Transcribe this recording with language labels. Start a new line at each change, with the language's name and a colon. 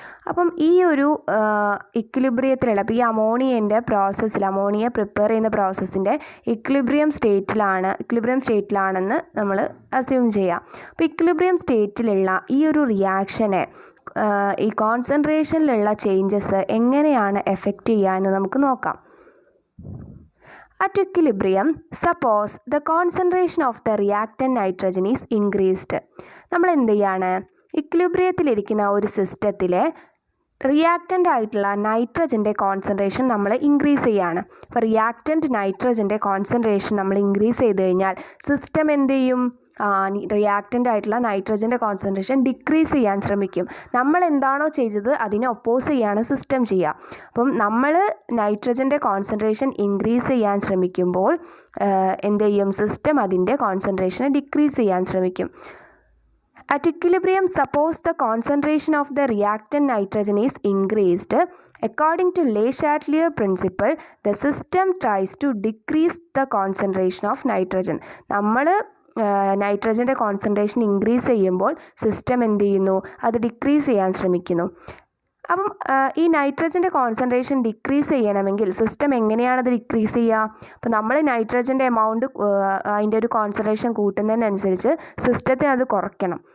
Malayalam: അപ്പം ഈ ഒരു ഇക്വിലിബ്രിയത്തിലുള്ള അപ്പോൾ ഈ അമോണിയൻ്റെ പ്രോസസ്സിൽ അമോണിയ പ്രിപ്പയർ ചെയ്യുന്ന പ്രോസസ്സിൻ്റെ ഇക്വിലിബ്രിയം സ്റ്റേറ്റിലാണെന്ന് നമ്മൾ അസ്യൂം ചെയ്യാം. അപ്പോൾ ഇക്വിലിബ്രിയം സ്റ്റേറ്റിലുള്ള ഈ ഒരു റിയാക്ഷനെ ഈ കോൺസെൻട്രേഷനിലുള്ള ചേഞ്ചസ് എങ്ങനെയാണ് എഫക്റ്റ് ചെയ്യുക എന്ന് നമുക്ക് നോക്കാം.
English: At equilibrium, suppose the concentration of the reactant nitrogen is increased.
Malayalam: നമ്മൾ എന്ത് ചെയ്യാണ്, ഇക്വിലിബ്രിയത്തിലിരിക്കുന്ന ഒരു സിസ്റ്റത്തിലെ റിയാക്റ്റൻ്റ് ആയിട്ടുള്ള നൈട്രജൻ്റെ കോൺസെൻട്രേഷൻ നമ്മൾ ഇൻക്രീസ് ചെയ്യാണ്. അപ്പോൾ റിയാക്റ്റൻ്റ് നൈട്രജൻ്റെ കോൺസെൻട്രേഷൻ നമ്മൾ ഇൻക്രീസ് ചെയ്ത് കഴിഞ്ഞാൽ സിസ്റ്റം എന്ത് ചെയ്യും, റിയാക്റ്റൻ്റ് ആയിട്ടുള്ള നൈട്രജൻ്റെ കോൺസെൻട്രേഷൻ ഡിക്രീസ് ചെയ്യാൻ ശ്രമിക്കും. നമ്മൾ എന്താണോ ചെയ്തത് അതിനെ ഒപ്പോസ് ചെയ്യാണ് സിസ്റ്റം ചെയ്യുക. അപ്പം നമ്മൾ നൈട്രജൻ്റെ കോൺസെൻട്രേഷൻ ഇൻക്രീസ് ചെയ്യാൻ ശ്രമിക്കുമ്പോൾ എന്ത് ചെയ്യും, സിസ്റ്റം അതിൻ്റെ കോൺസെൻട്രേഷനെ ഡിക്രീസ് ചെയ്യാൻ ശ്രമിക്കും.
English: At equilibrium, suppose the concentration of the reactant nitrogen is increased. According to Le Chatelier principle, the system tries to decrease the concentration of nitrogen.
Malayalam: നമ്മൾ നൈട്രജൻ്റെ കോൺസെൻട്രേഷൻ ഇൻക്രീസ് ചെയ്യുമ്പോൾ system എന്ത് ചെയ്യുന്നു, അത് ഡിക്രീസ് ചെയ്യാൻ ശ്രമിക്കുന്നു. അപ്പം ഈ നൈട്രജൻ്റെ കോൺസെൻട്രേഷൻ ഡിക്രീസ് ചെയ്യണമെങ്കിൽ സിസ്റ്റം എങ്ങനെയാണത് ഡിക്രീസ് ചെയ്യുക? അപ്പോൾ നമ്മൾ നൈട്രജൻ്റെ എമൗണ്ട് അതിൻ്റെ ഒരു കോൺസെൻട്രേഷൻ കൂട്ടുന്നതിനനുസരിച്ച് സിസ്റ്റത്തിന് അത് കുറയ്ക്കണം.